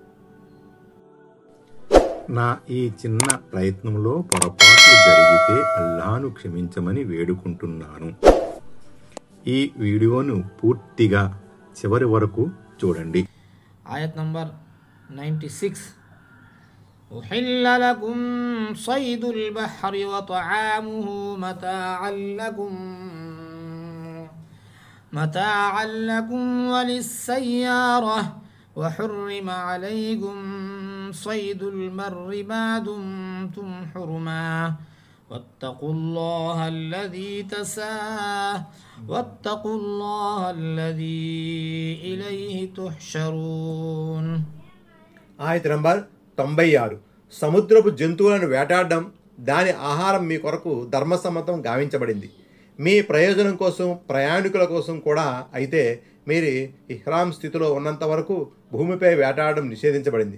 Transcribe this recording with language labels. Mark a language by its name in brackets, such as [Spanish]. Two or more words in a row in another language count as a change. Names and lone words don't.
[Telugu] నా ఈ చిన్న ప్రయత్నంలో పొరపాట్లు జరిగితే అల్లాహ్ను క్షమించమని వేడుకుంటున్నాను. ఈ వీడియోను పూర్తిగా చివరి వరకు చూడండి. ఆయత్ నంబర్ 96. [Arabic] أحل لكم صيد البحر وطعامه متاعا لكم وللسيارة وحرم عليكم صيد البر ما دمتم حرما واتقوا الله الذي إليه تحشرون. [Telugu] ఆయత నంబర్ 96. సముద్రపు జంతువులను వేటాడడం, దాని ఆహారం మీ కొరకు ధర్మసమ్మతం గావించబడింది. మీ ప్రయోజనం కోసం, ప్రయాణికుల కోసం కూడా. అయితే మీరు ఇహ్రాం స్థితిలో ఉన్నంత వరకు భూమిపై వేటాడడం నిషేధించబడింది.